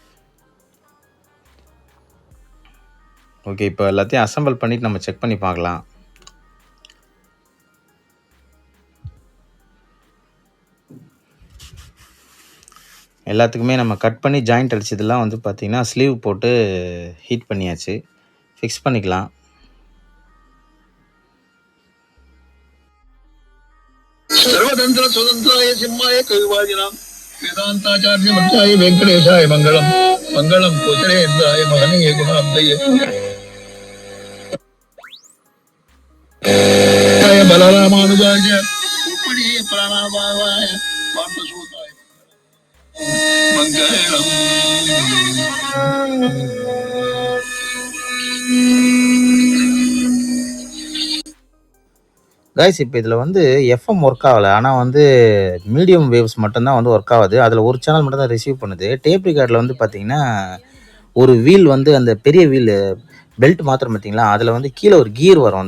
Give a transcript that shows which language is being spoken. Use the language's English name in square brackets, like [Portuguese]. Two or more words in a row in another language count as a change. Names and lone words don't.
[Tamil] ஓகே, இப்போ எல்லாத்தையும் அசம்பிள் பண்ணிவிட்டு நம்ம செக் பண்ணி பார்க்கலாம். எல்லாத்துக்குமே நம்ம கட் பண்ணி ஜாயிண்ட் அடிச்சதெல்லாம் வந்து பார்த்திங்கன்னா ஸ்லீவ் போட்டு ஹீட் பண்ணியாச்சு. ஃபிக்ஸ் பண்ணிக்கலாம். [Sanskrit] सर्वतंत्र स्वतंत्राय सिंहाय कविवादिनां वेदांताचार्य वत्साय वेंकटेशाय मंगलम मंगलम कोचरेन्द्राय महनीय गुणाब्दये बलरामानुजाय उपरि प्राणावाय वार्तसूताय मंगलम. [Tamil] கைஸ் இப்போ இதில் வந்து எஃப்எம் ஒர்க் ஆகலை, ஆனால் வந்து [English] medium waves [Tamil] மட்டும்தான் வந்து ஒர்க் ஆகுது. அதில் ஒரு சேனல் மட்டும் தான் ரிசீவ் பண்ணுது. [English] tape recordில் [Tamil] வந்து பார்த்திங்கன்னா ஒரு வீல் வந்து அந்த பெரிய [English] wheel belt [Tamil] மாத்திரம் பார்த்தீங்களா, அதில் வந்து கீழே ஒரு கியர் வரும்.